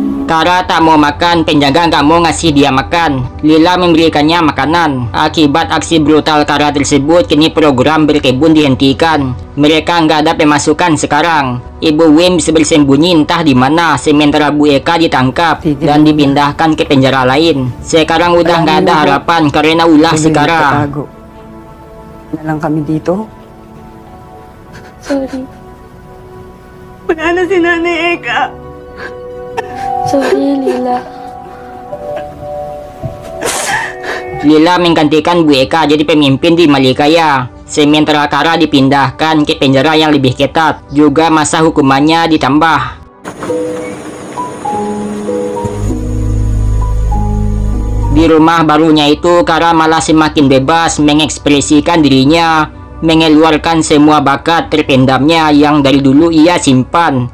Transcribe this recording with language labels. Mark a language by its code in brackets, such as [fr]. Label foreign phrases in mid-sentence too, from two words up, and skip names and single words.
[id] Kara tak mau makan, penjaga nggak mau ngasih dia makan. Lila memberikannya makanan. Akibat aksi brutal Kara tersebut, kini program berkebun dihentikan. Mereka nggak ada pemasukan sekarang. Ibu Wims bersembunyi entah di mana, sementara Bu Eka ditangkap dan dipindahkan ke penjara lain. Sekarang udah nggak ada harapan karena ulah si Kara. [tl] Na lang kami dito. Sorry. Wala na si Nanay Eka. Sorry, Lila. [id] Lila menggantikan Bu Eka jadi pemimpin di Malikaya. Sementara Kara dipindahkan ke penjara yang lebih ketat. Juga masa hukumannya ditambah. Di rumah barunya itu, Kara malah semakin bebas mengekspresikan dirinya, mengeluarkan semua bakat terpendamnya yang dari dulu ia simpan.